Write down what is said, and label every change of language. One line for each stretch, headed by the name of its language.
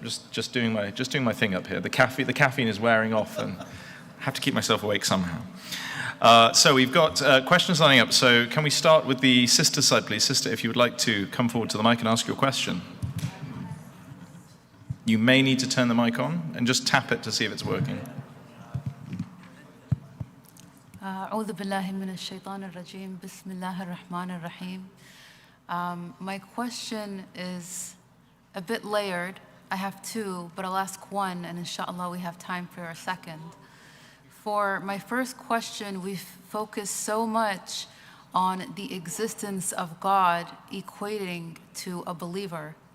English: Just doing my thing up here. The caffeine is wearing off, and I have to keep myself awake somehow. So we've got questions lining up. So can we start with the sister side, please? Sister, if you would like to come forward to the mic and ask your question. You may need to turn the mic on and just tap it to see if it's working.
Arabic: أعوذ بالله من الشيطان الرجيم بسم الله الرحمن الرحيم
English: My question is a bit layered. I have two, but I'll ask one, and inshallah we have time for a second. For my first question, we've focused so much on the existence of God equating to a believer.